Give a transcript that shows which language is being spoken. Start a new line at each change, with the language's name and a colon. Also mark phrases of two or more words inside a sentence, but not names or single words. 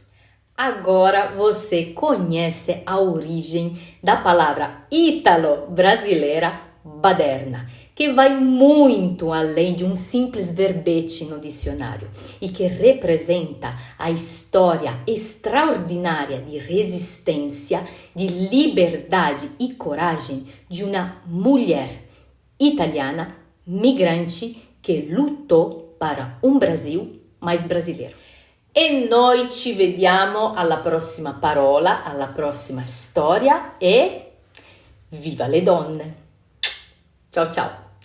Portuguese: Agora você conhece a origem da palavra ítalo-brasileira baderna, que vai muito além de um simples verbete no dicionário e que representa a história extraordinária de resistência, de liberdade e coragem de uma mulher italiana migrante que lutou para um Brasil mais brasileiro.
Italian: E noi ci vediamo alla prossima parola, alla prossima storia e viva le donne! Ciao ciao!